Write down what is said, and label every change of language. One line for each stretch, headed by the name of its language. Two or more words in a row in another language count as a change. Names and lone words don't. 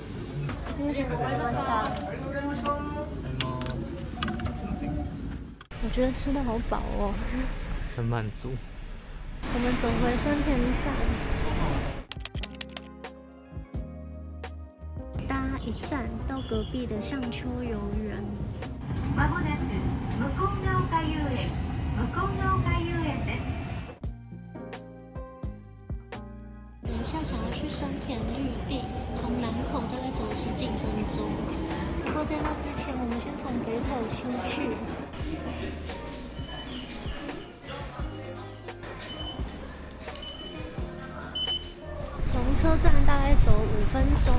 Chinese: 我觉得吃的好饱哦，很满足。我们走回生田站，搭一站到隔壁的象丘游园。
Japanese: まもなく向ヶ丘遊園、向ヶ丘遊園です。
Chinese: 等一下想要去生田绿地，从南口大概走10几分钟。不过在那之前，我们先从北口出去。从车站大概走5分钟。